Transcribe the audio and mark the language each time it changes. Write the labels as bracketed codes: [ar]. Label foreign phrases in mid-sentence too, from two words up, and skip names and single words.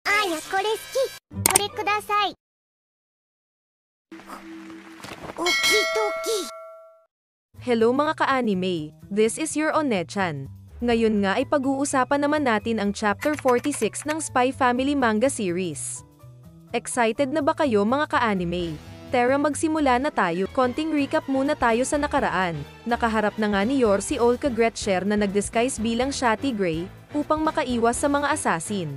[ja] これ好き。これください。オキドキ。 [en] Hello [tl] mga ka-anime, [en] this is your Onechan. [tl] Ngayon nga ay pag-uusapan naman natin ang Chapter 46 ng Spy Family manga series. Excited na ba kayo mga ka-anime? Tara magsimula na tayo. Konting recap muna tayo sa nakaraan. Nakaharap na nga ni Yor si Olka Gretcher na nag-disguise bilang Shati Gray upang makaiwas sa mga assassin.